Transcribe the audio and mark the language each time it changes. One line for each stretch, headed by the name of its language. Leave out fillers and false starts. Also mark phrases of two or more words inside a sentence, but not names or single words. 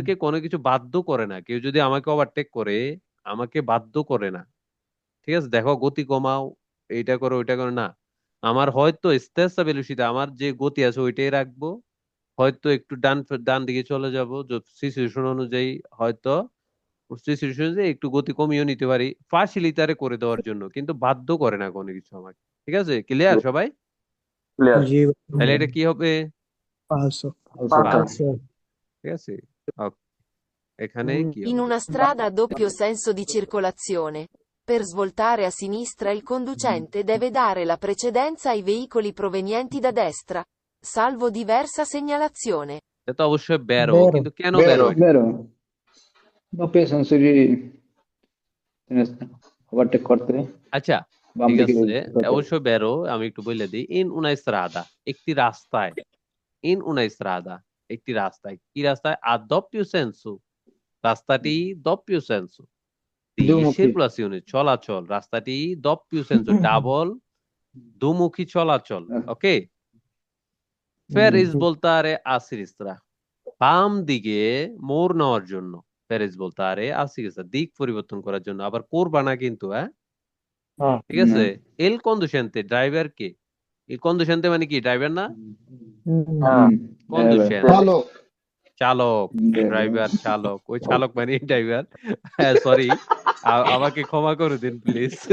Bangla: আমাদেরকে কোনো কিছু বাধ্য করে না, কেউ যদি আমাকে ওভারটেক করে আমাকে বাধ্য করে না, ঠিক আছে, দেখো গতি কমাও, এইটা করো ওইটা করো না, আমার হয়তো স্টেসা বেলুসিতে আমার যে গতি আছে ওইটাই রাখবো, হয়তো একটু ডান ডান দিকে চলে যাব সিচুয়েশন অনুযায়ী, হয়তো সিচুয়েশন অনুযায়ী একটু গতি কমিয়েও নিতে পারি, ফাঁসিলিতারে করে দেওয়ার জন্য, কিন্তু বাধ্য করে না কোনো কিছু আমাকে। ঠিক আছে, ক্লিয়ার সবাই? ক্লিয়ার। জি তাহলে এটা কি হবে? পাঁচশো। পাঁচ। আচ্ছা। ঠিক আছে, ওকে, এখানে কি
Italian: In
Bangla: হবে?
Italian: una strada a doppio senso di circolazione. Per svoltare a sinistra il conducente deve dare la precedenza ai veicoli provenienti da destra, salvo diversa segnalazione.
Bangla: এটা তো অবশ্যই বেরো, বেরো। কিন্তু কেন বেরো বেরো এটা?
Italian: vero doppio senso di
Bangla: ওভারটেক করতে আচ্ছা, বাম ঠিক দিকে আছে, হতে অবশ্যই বেরো, আমি একটু বলে দিই, ইন
Italian: una strada,
Bangla: একটি রাস্তায়, ইন
Italian: una strada,
Bangla: একটি রাস্তায়, কি রাস্তায়?
Italian: a doppio senso,
Bangla: রাস্তাটি
Italian: doppio senso di
Bangla: দুমুখী circolazione, চলাচল, রাস্তাটি
Italian: doppio senso,
Bangla: ডাবল দুমুখী চলাচল, ওকে।
Italian: Per svoltare a sinistra,
Bangla: বাম দিকে মোড় নেওয়ার জন্য,
Italian: per svoltare a sinistra,
Bangla: দিক পরিবর্তন করার জন্য, আবার করবা না কিন্তু, হ্যাঁ, হ্যাঁ ঠিক আছে।
Italian: il conducente,
Bangla: ড্রাইভার কে? এই কন্ডুসেন্তে মানে কি, ড্রাইভার না? হ্যাঁ কন্ডুসেন্ট, চালক চালক, ড্রাইভার, চালক, ওই চালক মানে ড্রাইভার। হ্যাঁ, সরি, আমাকে ক্ষমা করে দিন প্লিজ।